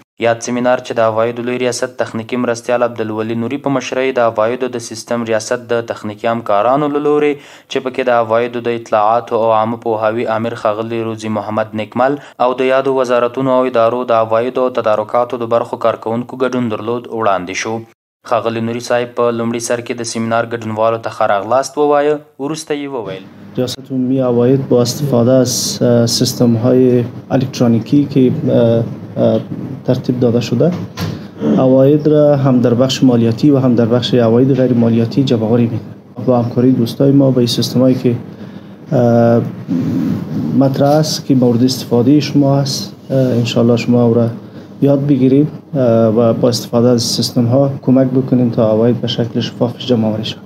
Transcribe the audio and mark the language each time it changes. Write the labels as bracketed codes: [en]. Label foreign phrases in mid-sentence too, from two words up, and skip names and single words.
[ps] یاد سیمینار چې د عوایدو لوی ریاست تخنیکي مرستیال عبدالولي نوري په مشرۍ د عوایدو د سیستم ریاست د تخنیکي همکارانو له لوري چې پکې د عوایدو د اطلاعاتو او عامه پوهاوي امیر ښاغلي روزي محمد نیکمل او د یادو وزارتونو او ادارو د عوایدو او تدارکاتو د برخو کارکوونکو ګډون درلود وړاندې شو. ښاغلي نوري صاحب په لومړي سر کې د سیمینار ګډونوالو ته ښه راغلاست ووایه. وروسته یې وویل [fa] ریاست عمومی عواید با استفاده از سیستم های الکترونیکی که ترتیب داده شده عواید را هم در بخش مالیاتی و هم در بخش عواید غیر مالیاتی جمع‌آوری می‌کنه. با همکاری دوستای ما به این سیستم هایی که مطرح است که مورد استفاده شما است انشالله شما او را یاد بگیرید و با استفاده از سیستم ها کمک بکنید تا عواید به شکل شفاف جمع آوری شود.